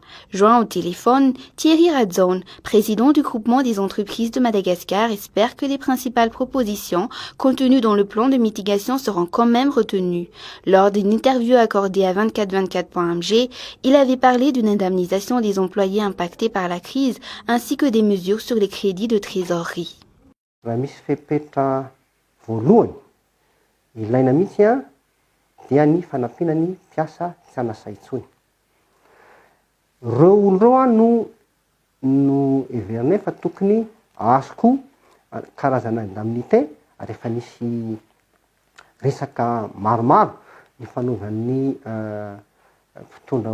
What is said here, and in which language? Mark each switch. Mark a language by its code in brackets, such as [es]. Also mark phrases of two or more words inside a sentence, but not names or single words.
[fr] Joint au téléphone, Thierry Radzone, président du groupement des entreprises de Madagascar, espère que les principales propositions contenues dans le plan de mitigation seront quand même retenues. Lors d'une interview accordée à 2424.mg, il avait parlé d'une indemnisation des employés impactés par la crise ainsi que des mesures sur les crédits de trésorerie. [mg] Azoko karazana indemnité rehefa nisy resaka maromaro ny fanaovan'ny mpitondra